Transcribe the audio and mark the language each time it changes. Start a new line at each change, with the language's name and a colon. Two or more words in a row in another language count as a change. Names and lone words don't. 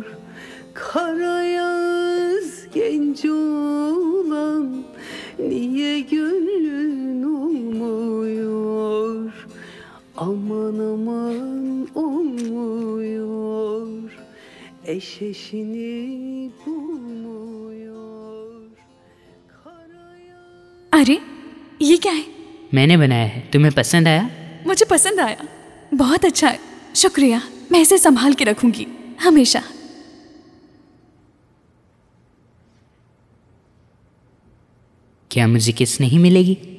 Turkish: Kara yaz genç olan niye gönlün olmuyor? Aman aman olmuyor. Eşeşini bulmuyor.
Hindi: अरे ये क्या है? मैंने बनाया है, तुम्हें पसंद आया? मुझे पसंद आया, बहुत अच्छा है, शुक्रिया। मैं इसे संभाल के रखूंगी हमेशा। क्या मुझे किस नहीं मिलेगी?